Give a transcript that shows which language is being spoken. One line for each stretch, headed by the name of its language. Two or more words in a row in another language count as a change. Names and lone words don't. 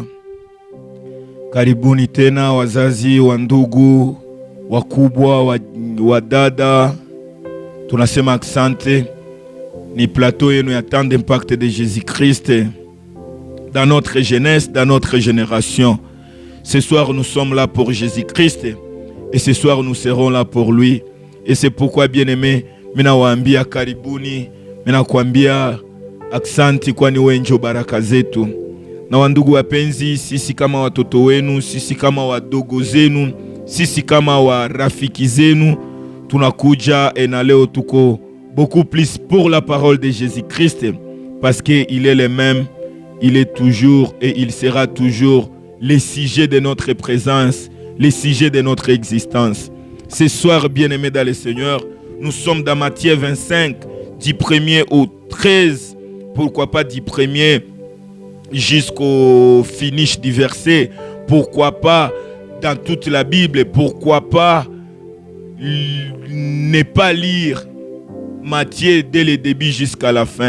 Swahili: Karibuni tena wazazi, wa ndugu, wakubwa, wadada. Tunasema asante. Ni plateau yenu ya
French: temps d'impact de Jésus-Christ dans notre jeunesse, dans notre génération. Ce soir, nous sommes là pour Jésus-Christ et ce soir, nous serons là pour lui. Et c'est pourquoi, bien-aimé,
Swahili: mina waambia karibuni, mina kuambia aksanti kwani wenjo baraka zetu. Na wandugu wapenzi, sisi kama watoto wenu, sisi kama wadogo zenu, sisi kama warafiki zenu, tunakuja na leo tuko
French: beaucoup plus pour la parole de Jésus-Christ parce qu'il est le même, il est toujours et il sera toujours le sujet de notre présence, le sujet de notre existence. Ce soir, bien-aimés dans le Seigneur, nous sommes dans Matthieu 25, du 1er au 13, pourquoi pas du 1er jusqu'au finish du verset, pourquoi pas dans toute la Bible, pourquoi pas ne pas lire Matthieu dès le début jusqu'à la fin.